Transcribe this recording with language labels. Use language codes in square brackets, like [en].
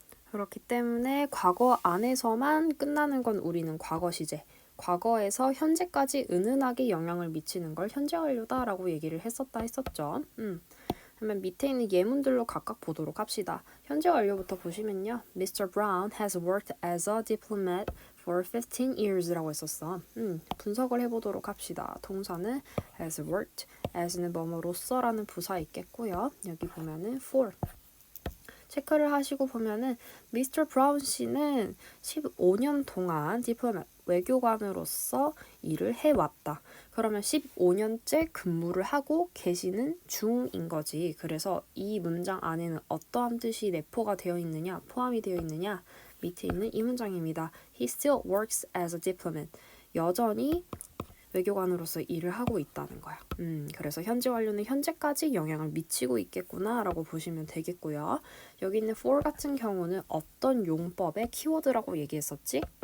[ko] 그렇기 때문에 과거 안에서만 끝나는 건 우리는 과거 시제, 과거에서 현재까지 은은하게 영향을 미치는 걸 현재 완료다라고 얘기를 했었죠. 그러면 밑에 있는 예문들로 각각 보도록 합시다. 현재 완료부터 보시면요. [en] Mr. Brown has worked as a diplomat for 15 years [ko] 라고 했었어. 분석을 해보도록 합시다. 동사는 has worked, as는 뭐뭐로서라는 부사 있겠고요. 여기 보면은 for. 체크를 하시고 보면은 미스터 브라운 씨는 15년 동안 디플로맷 외교관으로서 일을 해왔다. 그러면 15년째 근무를 하고 계시는 중인 거지. 그래서 이 문장 안에는 어떠한 뜻이 내포가 되어 있느냐, 포함이 되어 있느냐, 밑에 있는 이 문장입니다. [en] He still works as a diplomat. [ko] 여전히 외교관으로서 일을 하고 있다는 거야. 그래서 현재 완료는 현재까지 영향을 미치고 있겠구나 라고 보시면 되겠고요. 여기 있는 for 같은 경우는 어떤 용법의 키워드라고 얘기했었지?